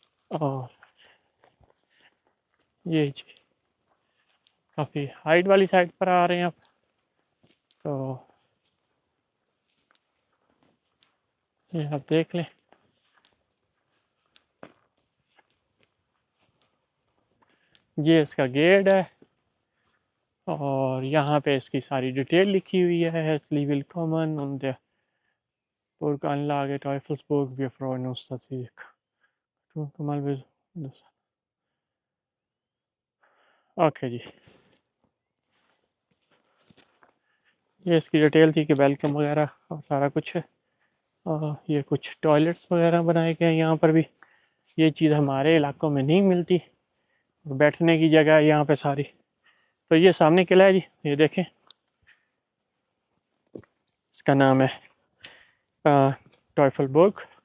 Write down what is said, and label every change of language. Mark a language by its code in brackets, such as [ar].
[hi] और ये काफ़ी हाइट वाली साइड पर आ रहे हैं आप, तो ये आप देख लें। ये इसका गेट है और यहाँ पे इसकी सारी डिटेल लिखी हुई है। [de] Herzlich willkommen und der Burganlage Teufelsburg, wir freuen uns, dass Sie mal [hi] okay जी। ये इसकी डिटेल थी कि वेलकम वगैरह और सारा कुछ है। और ये कुछ टॉयलेट्स वगैरह बनाए गए हैं यहाँ पर भी। ये चीज़ हमारे इलाकों में नहीं मिलती। और बैठने की जगह है यहाँ पे सारी। तो ये सामने किला है जी, ये देखें, इसका नाम है टॉयफलबर्ग।